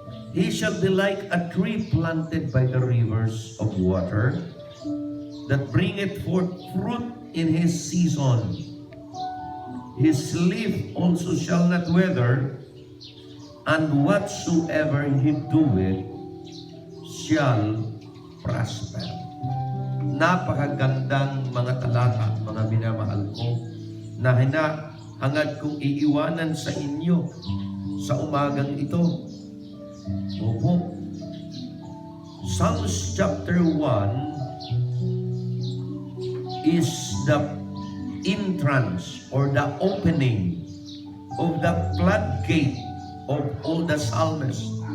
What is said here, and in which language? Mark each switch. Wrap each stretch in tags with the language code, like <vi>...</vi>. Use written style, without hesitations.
<en>He shall be like a tree planted by the rivers of water, that bringeth forth fruit in his season. His leaf also shall not wither, and whatsoever he doeth shall prosper."</en> <tl>Napakagandang mga talata, mga minamahal ko, na hangad kong iiwanan sa inyo sa umagang ito. Opo.</tl> <en>Psalms chapter 1 is the entrance or the opening of the floodgate of all the psalmists.</en>